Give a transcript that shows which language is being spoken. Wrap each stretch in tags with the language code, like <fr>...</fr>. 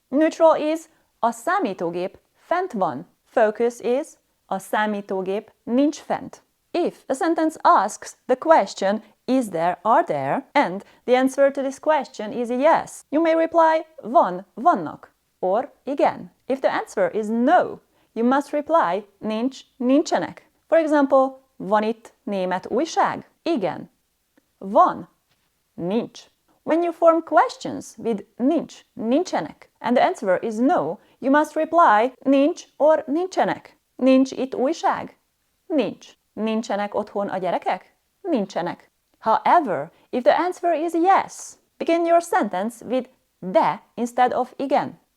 <en>Neutral is</en> <hu>a számítógép fent van.</hu> <en>Focus is</en> <hu>a számítógép nincs fent.</hu> <en>If a sentence asks the question, is there, are there, and the answer to this question is yes, you may reply van, vannak, or igen. If the answer is no, you must reply nincs, nincsenek. For example,</en> <hu>van itt német újság? Igen. Van, nincs.</hu> <en>When you form questions with nincs, nincsenek, and the answer is no, you must reply nincs or nincsenek.</en> <hu>Nincs itt újság? Nincs. Nincsenek otthon a gyerekek? Nincsenek.</hu> <en>However, if the answer is yes, begin your sentence with de instead of igen.</en>